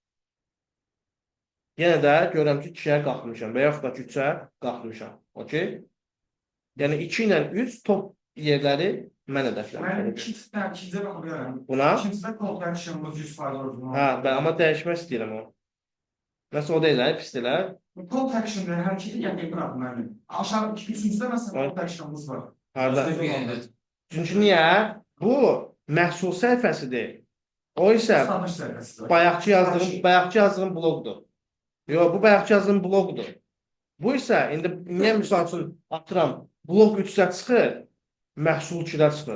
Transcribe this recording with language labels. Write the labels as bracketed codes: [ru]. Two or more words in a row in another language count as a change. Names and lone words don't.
[az] Yenə də görürəm ki, 2-yə qalxmışam və yaxud da 3-ə qalxmışam, okey? Yəni 2 ilə 3 top yerləri mən [tr] Ben [az] hədəfləmişəm. [tr] ikincide bakıyorum. [az] Buna? [tr] İkincide collection'ımız 100% orijinal. [az] Hə, amma dəyişmək istəyirəm o. Nəsə o deyil, pis deyil, hə? [tr] Collection'da her şeyi yakın bırakın yani. Aşağı üçüncüde mesela collection'ımız var. [az] Harda? Çünki niyə? Bu məhsul səhifəsidir. O isə Satış səhifəsi var. bayaqçı yazdığım bloqdur. Yox, bu bayaqçı yazdığım bloqdur. Bu isə indi niyə misal üçün atıram, bloq 3-də çıxır, məhsul 2-də çıxır.